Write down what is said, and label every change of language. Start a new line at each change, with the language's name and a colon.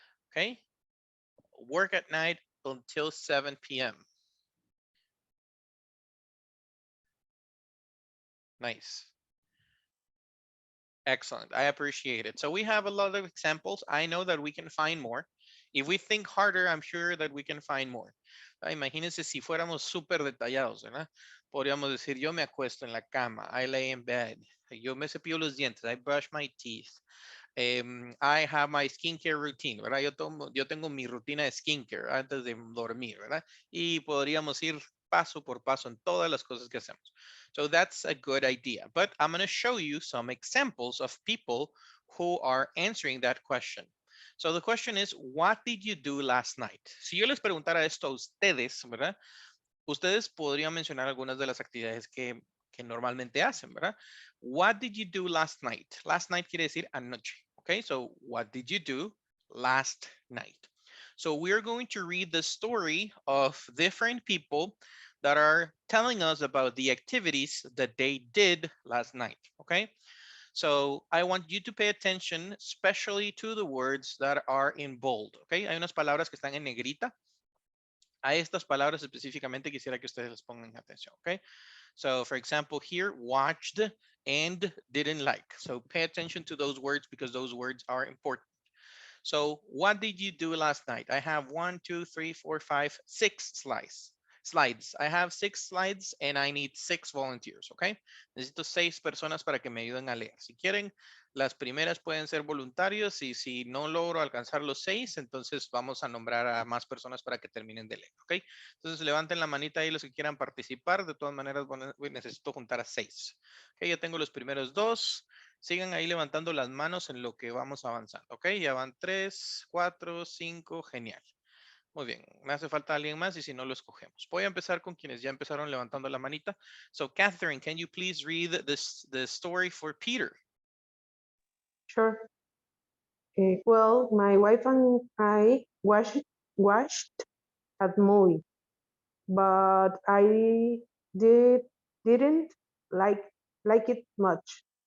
English: Okay. Work at night until 7 p.m. Nice. Excellent. I appreciate it. So we have a lot of examples. I know that we can find more. If we think harder, I'm sure that we can find more.
Spanish: Imagínense si fuéramos súper detallados, ¿verdad? Podríamos decir, yo me acuesto en la cama.
English: I lay in bed.
Spanish: Yo me cepillo los dientes.
English: I brush my teeth. I have my skincare routine, ¿verdad?
Spanish: Yo tengo mi rutina de skincare antes de dormir, ¿verdad? Y podríamos ir paso por paso en todas las cosas que hacemos.
English: So that's a good idea. But I'm going to show you some examples of people who are answering that question. So the question is, what did you do last night?
Spanish: Si yo les preguntara esto a ustedes, ¿verdad? Ustedes podrían mencionar algunas de las actividades que normalmente hacen, ¿verdad?
English: What did you do last night? Last night
Spanish: quiere decir anoche.
English: Okay, so what did you do last night? So we're going to read the story of different people that are telling us about the activities that they did last night. Okay, so I want you to pay attention, especially to the words that are in bold.
Spanish: Okay, hay unas palabras que están en negrita. A estas palabras específicamente quisiera que ustedes les pongan atención.
English: Okay, so for example here, watched and didn't like. So pay attention to those words because those words are important. So what did you do last night? I have 1, 2, 3, 4, 5, 6 slides. I have 6 slides and I need 6 volunteers, okay?
Spanish: Necesito 6 personas para que me ayuden a leer. Si quieren, las primeras pueden ser voluntarios y si no logro alcanzar los 6, entonces vamos a nombrar a más personas para que terminen de leer, ¿ok? Entonces levanten la manita ahí los que quieran participar. De todas maneras, necesito juntar a 6. Ok, ya tengo los primeros 2. Sigan ahí levantando las manos en lo que vamos avanzando, ¿ok? Ya van 3, 4, 5, genial. Muy bien, me hace falta alguien más y si no lo escogemos. Voy a empezar con quienes ya empezaron levantando la manita.
English: So, Catherine, can you please read the story for Peter? Sure. Well, my wife and I watched a movie, but I didn't like it much.